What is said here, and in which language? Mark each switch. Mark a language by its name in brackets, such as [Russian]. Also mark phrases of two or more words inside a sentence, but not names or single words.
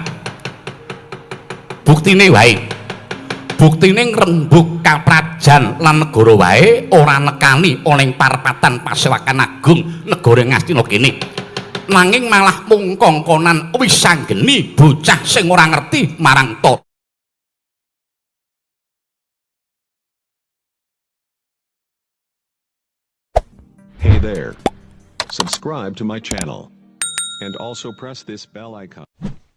[Javanese] Buktine wae. Buktine ngrembug kaprajan lan negara wae ora nekani ana ing parpatan Pasewakan Agung negara Ngastina kene. Nanging malah mung kongkonan Wisanggeni bocah sing ora ngerti marang to. [English] Hey there. Subscribe to my channel. And also press this bell icon.